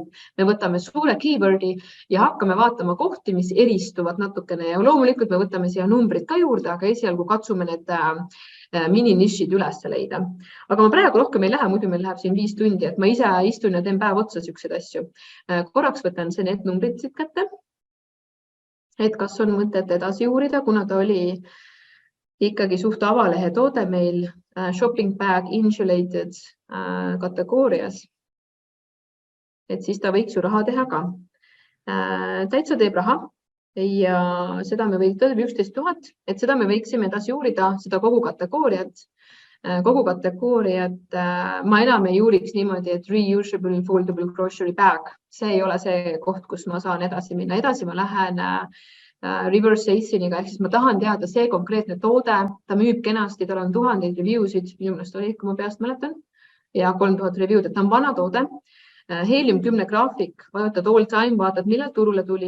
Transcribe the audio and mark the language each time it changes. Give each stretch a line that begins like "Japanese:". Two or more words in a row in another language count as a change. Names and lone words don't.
Estonian: Me võtame suure keywordi ja hakkame vaatama kohti, mis eristuvad natukene ja loomulikult me võtame siia numbrid ka juurde, aga esialgu katsume need mini-nišid üles leida. Aga ma praegu rohkem ei lähe, muidu meil läheb siin 5 tundi, et ma ise istun ja teen päev otsa siukseid asju. Korraks võtan need numbrid siit kätte. Et kas on mõtet edasi uurida, kuna ta oli ikkagi suht avalehe toode meil
English: shopping bag insulated
Estonian: kategoorias. Et siis ta võiks ju raha teha ka. Täitsa teeb raha ja seda me võiksime 11 000, et seda me võiksime edasi uurida, seda kogu kategooriat. Kogu kategooriat ma enam ei uuriks niimoodi, et
English: reusable foldable grocery bag.
Estonian: See ei ole see koht, kus ma saan edasi minna. Edasi ma lähen
English: reverse ASIN-iga,
Estonian: ehk siis ma tahan teada see konkreetne toode, ta müüb kenasti, tal on 1000 review'sid, minu meelest oli, kui ma peast mäletan, ja 3000 review'd, et ta on vana toode. Helium 10 graafik, vajutad
English: all time,
Estonian: vaatad, millal turule tuli.